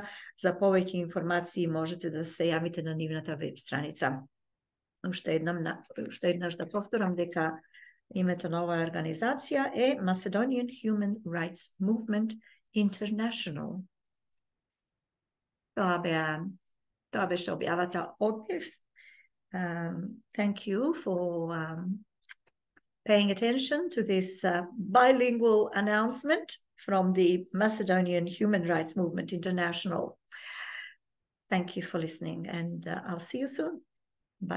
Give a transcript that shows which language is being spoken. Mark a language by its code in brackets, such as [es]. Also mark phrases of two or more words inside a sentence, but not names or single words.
[mk] За повеќе информации можете да се јавите на нивната веб страница. Уште еднаш да повторам дека името на оваа организација е Macedonian Human Rights Movement International. Тоа беше објавата однив. [en] Thank you for paying attention to this bilingual announcement from the Macedonian Human Rights Movement International. Thank you for listening, and I'll see you soon.